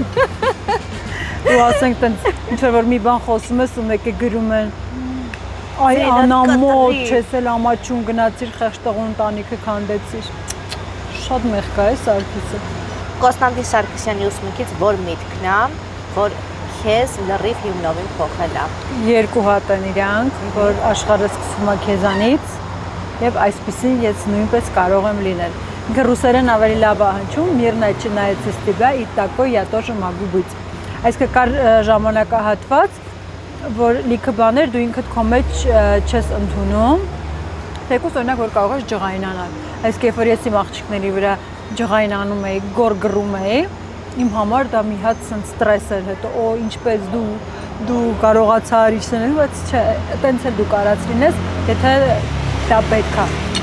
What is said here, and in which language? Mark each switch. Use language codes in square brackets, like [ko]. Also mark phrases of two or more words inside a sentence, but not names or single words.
[hy] Ու ասենք տենց ինչ որ մի բան խոսում ես ու մեկը գրում են Այ անամոթ, չես էլ ամաչուն գնացիր խեղճտեղուն ընտանիքը քանդեցիր։ Շատ մեղք է Սարգիսը։ Կոստանդին Սարգսյանի ուսմունքից որ միտքն է, որ քեզ լրիվ հիմնովին փոխել է։ Երկու հատ են իրանք, որ աշխարհը սկսվում է քեզանից եւ այսպեսին ես նույնպես կարող եմ լինել։ Ինքը ռուսերեն ավելի լավ է հնչում, [ru] мирная чинается с тебя и такой я тоже могу быть։ [hy] Այսինքն կար ժամանակահատված որ լիքը բաներ դու ինքդ քո մեջ չես ընդունում, թեկուզ օրինակ որ կարող ես ջղայնանալ։ Այսինքն երբ որ ես իմ աղջիկների վրա ջղայնանում էի, գորգռում էի, իմ համար դա մի հատ սենց ստրես էր, հետո օ ինչպես դու կարողացար իջնել, բայց չէ, այտենց էլ դու կարաց լինես, եթե դա պետք է։